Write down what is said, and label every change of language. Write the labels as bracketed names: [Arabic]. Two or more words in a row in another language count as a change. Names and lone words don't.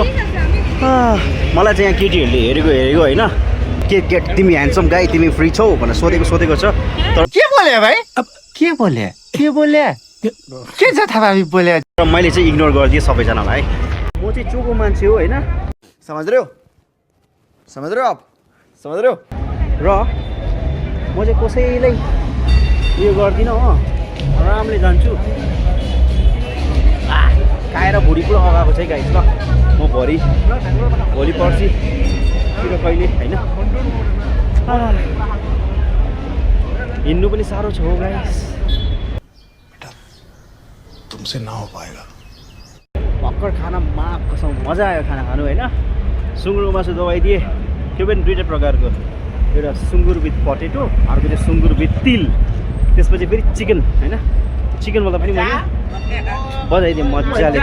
[Nepali] मलाई चाहिँ यहाँ केटीहरूले हेरेको होइन, के तिमी [English] handsome guy, [Nepali] तिमी फ्री छौ भनेर सोधेको छ। तर के बोले भाइ? अब के बोले के छ थाहा बोले? र मैले चाहिँ इग्नोर गरिदिएँ सबैजनालाई। म चाहिँ चोको मान्छे हो होइन, [Hindi] समझ रहे हो आप, समझ रहे हो। [Nepali] र म चाहिँ कसैलाई उयो गर्दिनँ हो, आरामले जान्छु। खाएर भुँडी पुरा अगाएको छ है गाइस ल। म भोलि पर्सितिर कहिले होइन हिँड्नु पनि साह्रो छ हो गाइस। [Hindi] तुमसे ना हो पाएगा। [Nepali] भर्खर खाना कसम मजा आयो खाना खानु होइन। सुँगुरको मासु दबाइदिए, त्यो पनि दुईवटा प्रकारको, एउटा सुँगुर [English] with potato, [Nepali] अर्को चाहिँ सुँगुर विथ तिल, त्यसपछि फेरि चिकन होइन। चिकनवाला पनि मैले बजाइदिएँ मजाले।